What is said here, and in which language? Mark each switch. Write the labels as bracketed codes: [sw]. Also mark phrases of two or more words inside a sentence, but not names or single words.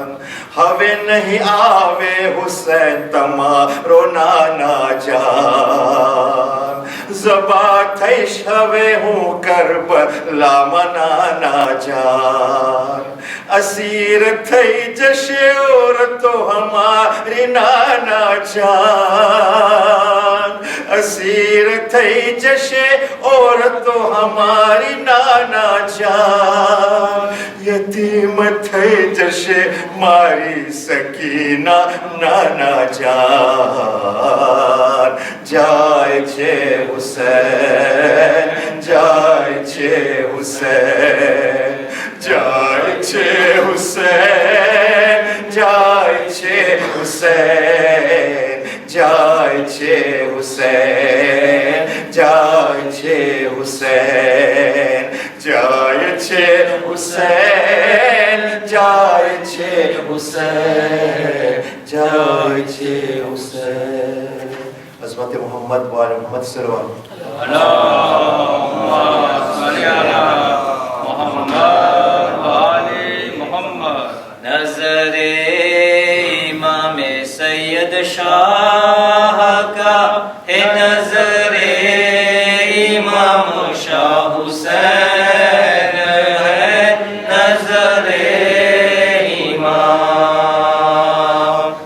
[gu] હવે નહીં આવે હુસૈન તમારો નાના જાન. ઝબા થઈશ હવે હું કરબલામાં નાના જાન. અસીર થઈ જશે [hi] औरतो हमारी नाना जान. [gu] असीर થઈ જશે [hi] औरतो हमारी नाना जान. [gu] यतीम થઈ જશે મારી સકીના નાના જાન. જાય છે હુસૈન, જાય છે હુસૈન, જાય છે હુસૈન, જાય છે હુસૈન, જાય છે હુસૈન, જાય છે હુસૈન, જાય છે હુસૈન, જાય છે હુસૈન, જાય છે હુસૈન. [ar] حضرت محمد وآل محمد صلى الله [hi] नज़रे इमाम सैयद शाह का है, नज़रे इमाम शाह हुसैन है, नज़रे इमाम.